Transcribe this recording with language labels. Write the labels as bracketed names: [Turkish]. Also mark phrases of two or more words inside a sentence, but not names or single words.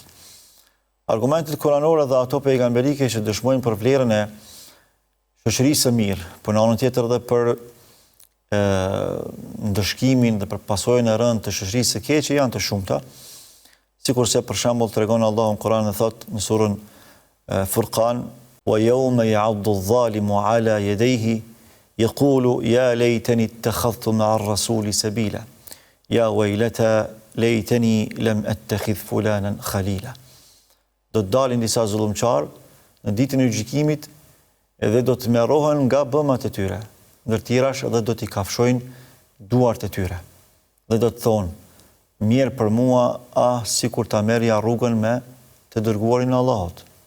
[Albanian] Argumentet kuranore dhe ato pejgamberike që dëshmojnë për vlerën e shoqërisë së mirë, por në anën tjetër edhe për ndëshkimin dhe për pasojën e rëndë të shoqërisë së keqe janë të shumta, sikurse për shembull tregon Allahu në Kur'an dhe thot në surën Furqan: [Arabic] "ويوم يعض الظالم على يديه يقول يا ليتني اتخذت مع الرسول سبيلا. يا ويلتى ليتني لم أتخذ فلانا خليلا." [Albanian] Do të dalin disa zullumçar në ditën e gjykimit edhe do të merrohen nga bëmat e tyre, ndër tjerash edhe do t'i kafshojnë duart e tyre. Dhe do të thonë: "Mirë për mua, sikur ta merrja rrugën me të dërguarin e Allahut.